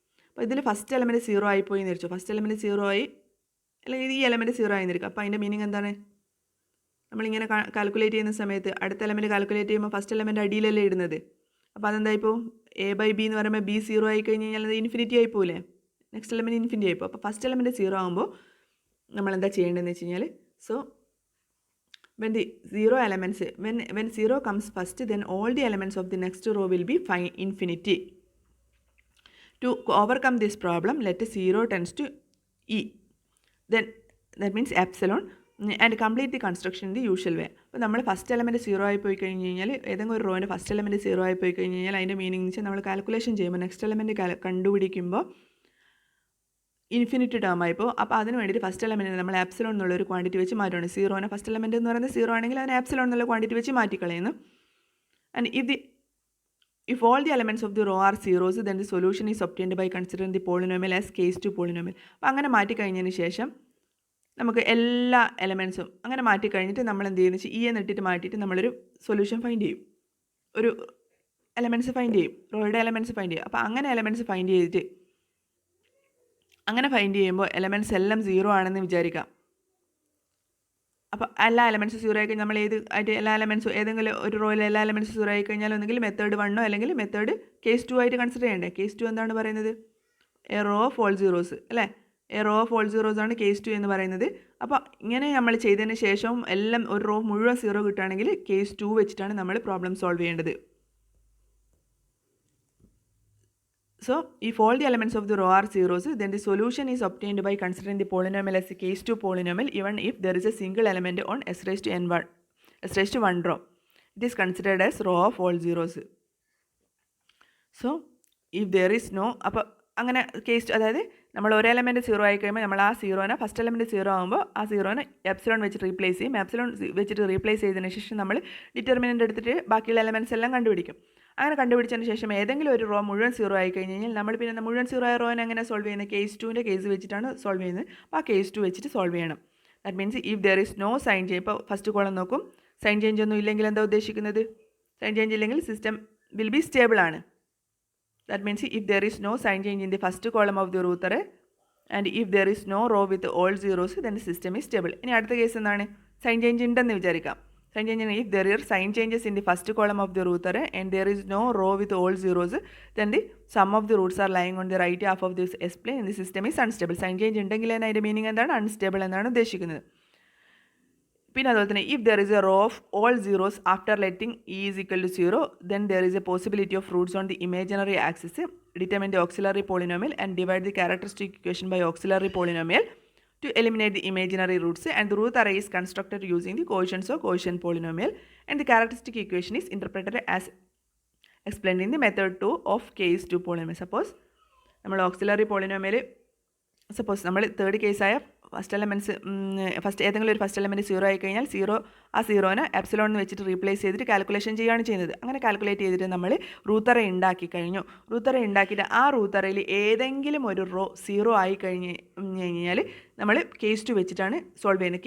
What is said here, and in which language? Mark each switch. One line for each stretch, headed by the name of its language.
Malayalam: അപ്പോൾ ഇതിൽ first element 0 ആയിപ്പോയി എന്ന് വെച്ചു. ഫസ്റ്റ് എലമെൻറ്റ് 0 ആയി അല്ലെങ്കിൽ ഈ എലമെൻറ്റ് 0 ആയി നിൽക്കുക. അപ്പോൾ അതിൻ്റെ മീനിങ് എന്താണ്? നമ്മളിങ്ങനെ കാൽക്കുലേറ്റ് ചെയ്യുന്ന സമയത്ത് അടുത്ത എലമെൻറ്റ് കാൽക്കുലേറ്റ് ചെയ്യുമ്പോൾ ഫസ്റ്റ് എലമെൻറ്റ് അടിയിലല്ലേ ഇടുന്നത്. അപ്പോൾ അതെന്താ ഇപ്പോൾ A/B എന്ന് പറയുമ്പോൾ B 0 ആയി കഴിഞ്ഞ് കഴിഞ്ഞാൽ അത് ഇൻഫിനിറ്റി ആയി പോകില്ലേ? Next element infinity ആയിപ്പോൾ. അപ്പോൾ ഫസ്റ്റ് എലമെൻറ്റ് 0 ആകുമ്പോൾ നമ്മളെന്താ ചെയ്യേണ്ടതെന്ന് വെച്ച് കഴിഞ്ഞാൽ,
English: So when the 0 elements, when 0 comes first, then all the elements of the next row will be infinity. To overcome this problem, let 0 tends to E. Then that means epsilon, and complete the construction in the usual way.
Malayalam: അപ്പോൾ നമ്മൾ first element 0 ആയി പോയി കഴിഞ്ഞ് കഴിഞ്ഞാൽ ഏതെങ്കിലും ഒരു റോയിൻ്റെ first element 0 ആയി പോയി കഴിഞ്ഞ് കഴിഞ്ഞാൽ അതിൻ്റെ മീനിങ് എന്ന് വെച്ചാൽ നമ്മൾ കാൽക്കുലേഷൻ ചെയ്യുമ്പോൾ നെക്സ്റ്റ് എലമെൻറ്റ് കണ്ടുപിടിക്കുമ്പോൾ ഇൻഫിനിറ്റി ടേം ആയിപ്പോൾ. അപ്പോൾ അതിന് വേണ്ടിയിട്ട് ഫസ്റ്റ് എലമെൻറ്റിന് നമ്മൾ ആപ്സിലോൺ എന്നുള്ളൊരു ക്വാണ്ടിറ്റി വെച്ച് മാറ്റുകയാണ്. 0നെ ഫസ്റ്റ് എലമെൻറ്റ് എന്ന് പറയുന്നത് 0 ആണെങ്കിൽ അതിന് ആപ്സിലോൺ എന്നുള്ള ക്വാണ്ടിറ്റി വെച്ച് മാറ്റിക്കളയുന്നു.
English: And if all the elements of the row are zeros, then the solution is obtained by considering the polynomial as case 2 polynomial.
Malayalam: അപ്പോൾ അങ്ങനെ മാറ്റിക്കഴിഞ്ഞതിന് ശേഷം നമുക്ക് എല്ലാ എലമെൻറ്റ്സും അങ്ങനെ മാറ്റിക്കഴിഞ്ഞിട്ട് നമ്മൾ എന്ത് ചെയ്യുന്നത് വെച്ചാൽ E എന്ന് ഇട്ടിട്ട് മാറ്റിയിട്ട് നമ്മളൊരു സൊല്യൂഷൻ ഫൈൻഡ് ചെയ്യും, ഒരു എലമെൻറ്റ്സ് ഫൈൻഡ് ചെയ്യും, റോയുടെ എലമെൻറ്റ്സ് ഫൈൻഡ് ചെയ്യും. അപ്പോൾ അങ്ങനെ എലമെൻറ്റ്സ് ഫൈൻഡ് ചെയ്തിട്ട് അങ്ങനെ ഫൈൻഡ് ചെയ്യുമ്പോൾ എലമെൻറ്റ്സ് എല്ലാം 0 ആണെന്ന് വിചാരിക്കാം. അപ്പോൾ എല്ലാ എലമെൻറ്റ്സും 0 ആയി കഴിഞ്ഞാൽ നമ്മൾ ആയിട്ട് എല്ലാ എലമെൻറ്റ്സും ഏതെങ്കിലും ഒരു റോയിൽ എല്ലാ എലമെൻറ്റ്സും 0 ആയി കഴിഞ്ഞാൽ ഒന്നെങ്കിൽ മെത്തേഡ് 1 അല്ലെങ്കിൽ മെത്തേഡ് കേസ് 2 ആയിട്ട് കൺസിഡർ ചെയ്യേണ്ടത്. കേസ് 2 എന്താണ് പറയുന്നത്?
English: A row of all zeros അല്ലേ? A row of all zeros
Malayalam: ആണ് കേസ് 2 എന്ന് പറയുന്നത്. അപ്പോൾ ഇങ്ങനെ നമ്മൾ ചെയ്തതിന് ശേഷം എല്ലാം ഒരു റോ മുഴുവൻ 0 കിട്ടുകയാണെങ്കിൽ കേസ് 2 വെച്ചിട്ടാണ് നമ്മൾ പ്രോബ്ലം സോൾവ് ചെയ്യേണ്ടത്.
English: So, if all the elements of the row are zeros, then the solution is obtained by considering the polynomial as a case 2 polynomial, even if there is a single element on s raised to 1 row. It is considered as row of all zeros. So, if there is no,
Malayalam: അപ്പോൾ അങ്ങനെ case, അതായത് നമ്മൾ ഒരു element 0 ആയി കഴിയുമ്പോൾ നമ്മൾ ആ 0നെ first element 0 ആകുമ്പോൾ ആ 0നെ എപ്സിലോൺ വെച്ചിട്ട് റീപ്ലേസ് ചെയ്യും. എപ്സിലോൺ വെച്ചിട്ട് റീപ്ലേസ് ചെയ്തതിന് ശേഷം നമ്മൾ ഡിറ്റർമിനൻ്റ് എടുത്തിട്ട് ബാക്കിയുള്ള എലമെൻറ്റ്സ് എല്ലാം കണ്ടുപിടിക്കും. അങ്ങനെ കണ്ടുപിടിച്ചതിന് ശേഷം ഏതെങ്കിലും ഒരു റോ മുഴുവൻ 0 ആയി കഴിഞ്ഞ് കഴിഞ്ഞാൽ നമ്മൾ പിന്നെ മുഴുവൻ 0 ആയ റോനെ എങ്ങനെ സോൾവ് ചെയ്യുന്നത്? കേസ് 2ൻ്റെ കേസ് വെച്ചിട്ടാണ് സോൾവ് ചെയ്യുന്നത്. അപ്പോൾ ആ കേസ് 2 വെച്ചിട്ട് സോൾവ് ചെയ്യണം.
English: that means if there is no sign change,
Malayalam: ഇപ്പോൾ ഫസ്റ്റ് കോളം നോക്കും, സൈൻ ചേഞ്ച് ഒന്നും ഇല്ലെങ്കിൽ എന്താ ഉദ്ദേശിക്കുന്നത്? സൈൻ ചേഞ്ച് ഇല്ലെങ്കിൽ സിസ്റ്റം വിൽ ബി സ്റ്റേബിൾ ആണ്.
English: That means if there is no sign change in the first column of the root array and if there is no row with all zeros, then the system is stable.
Malayalam: ഇനി അടുത്ത case എന്താണ്? Sign change ഉണ്ടെന്ന് വിചാരിക്കാം.
English: Sign change if there are sign changes in the first column of the root array and there is no row with all zeros, then the sum of the roots are lying on the right half of this S plane and the system is unstable.
Malayalam: Sign change ഉണ്ടെങ്കിൽ അതിൻ്റെ meaning എന്താണ്? Unstable എന്നാണ് ഉദ്ദേശിക്കുന്നത്. പിന്നെ അതുപോലെ തന്നെ
English: if there is a row of all zeros after letting e is equal to 0, then there is a possibility of roots on the imaginary axis. Determine the auxiliary polynomial and divide the characteristic equation by auxiliary polynomial to eliminate the imaginary roots, and the root array is constructed using the coefficients of quotient polynomial, and the characteristic equation is interpreted as explained in the method 2 of k is to polynomial.
Malayalam: Suppose നമ്മൾ auxiliary polynomial suppose നമ്മൾ third കേസായ first ഏതെങ്കിലും ഒരു first element 0 ആയി കഴിഞ്ഞാൽ ആ സീറോനെ epsilon എന്ന് വെച്ചിട്ട് replace ചെയ്തിട്ട് കാൽക്കുലേഷൻ ചെയ്യുകയാണ് ചെയ്യുന്നത്. അങ്ങനെ കാൽക്കുലേറ്റ് ചെയ്തിട്ട് നമ്മൾ റൂത്ത് അറേ ഉണ്ടാക്കി കഴിഞ്ഞു. റൂത്ത് അറേ ഉണ്ടാക്കിയിട്ട് ആ റൂത്ത് അറേയിൽ ഏതെങ്കിലും ഒരു റോ 0 ആയി കഴിഞ്ഞാൽ നമ്മൾ കേസ് 2 വെച്ചിട്ടാണ് സോൾവ് ചെയ്യുന്നത്.